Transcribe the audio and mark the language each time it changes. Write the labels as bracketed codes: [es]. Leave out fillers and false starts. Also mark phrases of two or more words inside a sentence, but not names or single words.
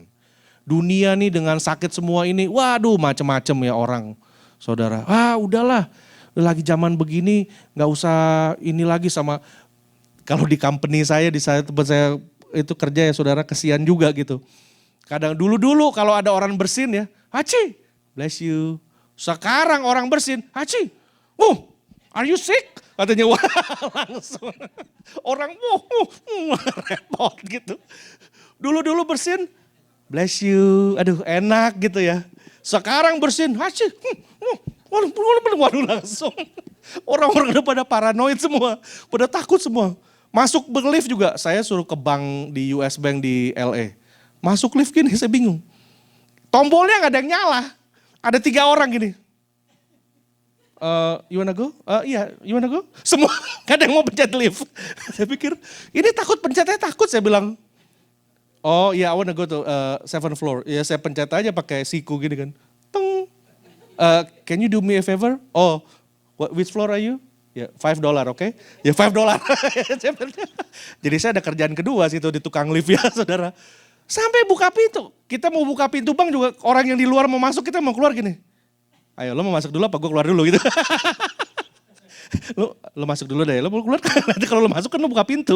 [id] Dunia nih dengan sakit semua ini, waduh macam-macam ya orang saudara. Udahlah lagi zaman begini gak usah ini lagi sama. Kalau di company saya, di tempat saya itu kerja ya saudara, kesian juga gitu. Kadang dulu kalau ada orang bersin ya, Haci, [en] bless you. [id] Sekarang orang bersin, [en] Haci, are you sick? [id] Katanya wah langsung. Orang repot gitu. Dulu bersin, [en] bless you, [id] aduh enak gitu ya. Sekarang bersin, Haci, waduh langsung. Orang-orang udah pada paranoid semua, pada takut semua. Masuk lift juga, saya suruh ke bank di US Bank di LA. Masuk lift gini, saya bingung. Tombolnya gak ada yang nyala. Ada 3 orang gini. [en] You wanna go? Iya, you wanna go? [id] Semua gak ada yang mau pencet lift. Saya pikir, ini pencetnya takut, saya bilang. Oh iya, [en] I wanna go to 7th floor. [id] Ya saya pencet aja pakai siku gini kan. [en] Teng. Can you do me a favor? Oh, which floor are you? [id] Ya $5, oke? Ya $5. Jadi saya ada kerjaan kedua situ di tukang lift ya saudara. Sampai buka pintu. Kita mau buka pintu bank juga orang yang di luar mau masuk kita mau keluar gini. Ayo lo mau masuk dulu apa gue keluar dulu gitu. lo masuk dulu deh, lo mau keluar nanti kalau lo masuk kan lo buka pintu.